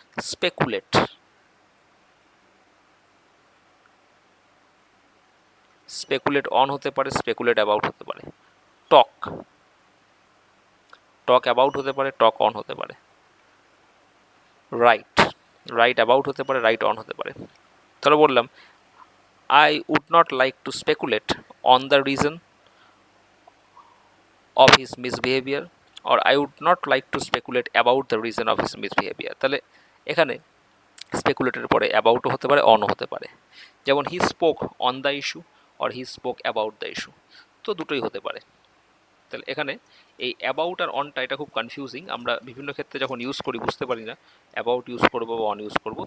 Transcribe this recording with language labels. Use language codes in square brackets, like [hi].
[bn] Speculate, speculate on হতে পারে, speculate about হতে পারে। টক, টক অ্যাবাউট হতে পারে, টক অন হতে পারে। রাইট, রাইট অ্যাবাউট হতে পারে, রাইট অন হতে পারে। তাহলে বললাম [en] I would not like to speculate on the reason of his misbehavior or I would not like to speculate about the reason of his misbehavior। [bn] তাহলে এখানে স্পেকুলেটের পরে অ্যাবাউটও হতে পারে, অনও হতে পারে। [en] যেমন he spoke on the issue or he spoke about the issue, [bn] তো দুটোই হতে পারে। তাহলে এখানে এই অ্যাবাউট আর অনটা এটা খুব কনফিউজিং, আমরা বিভিন্ন ক্ষেত্রে যখন ইউজ করি বুঝতে পারি না অ্যাবাউট ইউজ করবো বা অন ইউজ করবো।